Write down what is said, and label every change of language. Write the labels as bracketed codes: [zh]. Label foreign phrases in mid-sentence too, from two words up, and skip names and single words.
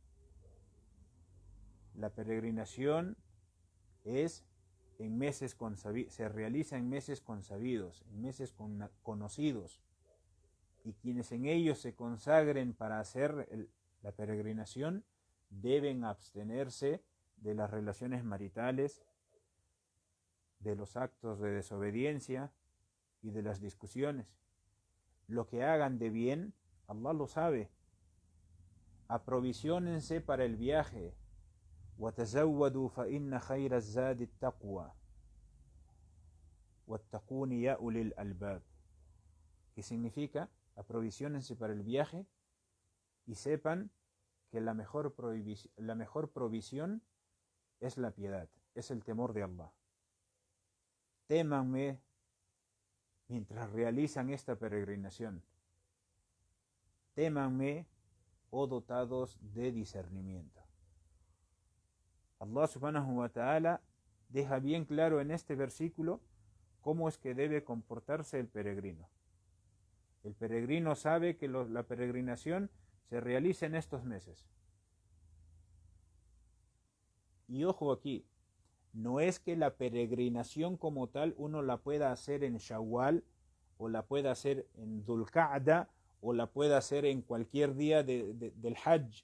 [es] La peregrinación se realiza en meses consabidos, en meses conocidos, y quienes en ellos se consagren para hacer la peregrinación deben abstenerse de las relaciones maritales, de los actos de desobediencia y de las discusiones. Lo que hagan de bien, Allah lo sabe. Aprovisionense para el viaje. [ar] وَتَزَوَّدُوا فَإِنَّ خَيْرَ الزَّادِ التَّقْوَى وَاتَّقُونِ يَا أُولِي الْأَلْبَابِ. [es] ¿Qué significa? Aprovisionense para el viaje y sepan que la mejor provisión es la piedad, es el temor de Allah. Témanme mientras realizan esta peregrinación. Témanme, oh dotados de discernimiento. Allah subhanahu wa ta'ala deja bien claro en este versículo cómo es que debe comportarse el peregrino. El peregrino sabe que la peregrinación se realiza en estos meses. Y ojo aquí, no es que la peregrinación como tal uno la pueda hacer en Shawwal, o la pueda hacer en Dhul Qa'da, o la pueda hacer en cualquier día del Hajj.